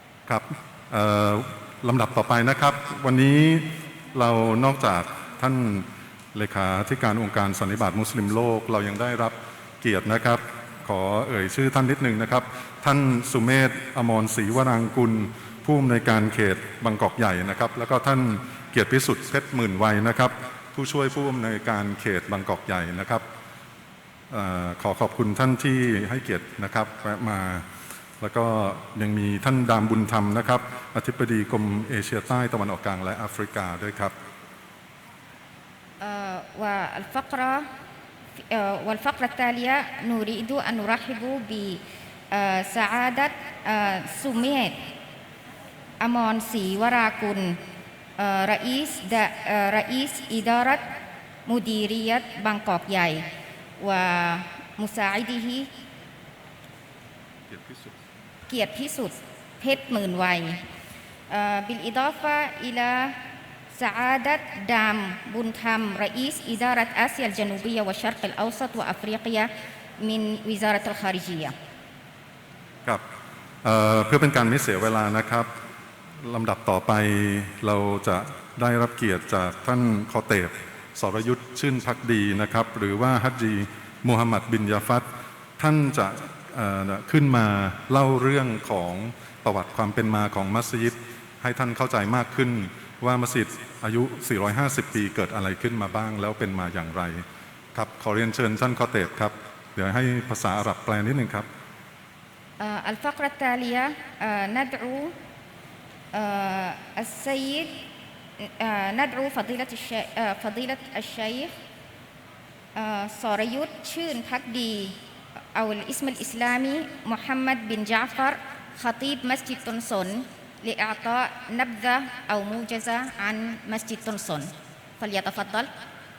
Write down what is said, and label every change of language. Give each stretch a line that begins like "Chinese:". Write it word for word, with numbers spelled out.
Thai: ครับเอ่อลำดับต่อไปนะครับวันนี้เรานอกจากท่านเลขาธิการองค์การสันนิบาตมุสลิมโลกเรายังได้รับเกียรตินะครับขอเอ่ยชื่อท่านนิดนึงนะครับท่านสุเมธอมรศรีวรางกุลผู้อำนวยการเขตบางกอกใหญ่นะครับแล้วก็ท่านเกียรติพิสุทธิ์เพชรหมื่นวัยนะครับผู้ช่วยผู้อำนวยการเขตบางกอกใหญ่นะครับ เอ่อขอขอบคุณท่านที่ให้เกียรตินะครับแวะมาแล้วก็ยังมีท่านดามบุญธรรมนะครับอธิบดีกรมเอเชียใต้ตะวันออกกลางและแอฟริกาด้วยครับ
Arabic: والفقرة والفقرة التالية نريد أن نرحب بسعادة سميت أمون سي وراكون رئيس رئيس إدارة مديرية بانكوك ياي ومساعده
Thai: เกียรติพิสุทธิ์
Arabic: เกียรติพิสุทธิ์เพชรหมื่นวัย بالإضافة إلى سعادة دام بنتام رئيس إدارة آسيا الجنوبية والشرق الأوسط وأفريقيا من وزارة الخارجية
Thai: ครับเอ่อเพื่อเป็นการไม่เสียเวลานะครับลำดับต่อไปเราจะได้รับเกียรติจากท่านคอเตบสรยุทธชื่นภักดีนะครับหรือว่าฮัจญีมูฮัมหมัดบินยาฟัตท่านจะเอ่อขึ้นมาเล่าเรื่องของประวัติความเป็นมาของมัสยิดให้ท่านเข้าใจมากขึ้นว่ามัสยิดอายุสี่ร้อยห้าสิบปีเกิดอะไรขึ้นมาบ้างแล้วเป็นมาอย่างไรครับขอเรียนเชิญท่านคอเตบครับเดี๋ยวให้ภาษาอาหรับแปลนิดนึงครับ
Arabic: الفقرة التالية ندعو السيد ندعو فضيلة فضيلة الشيخ صريوت شين حقدي أو الاسم الإسلامي محمد بن جعفر خطيب مسجد تنسون لإعطاء نبذة أو موجزة عن مسجد تنسون فليتفضل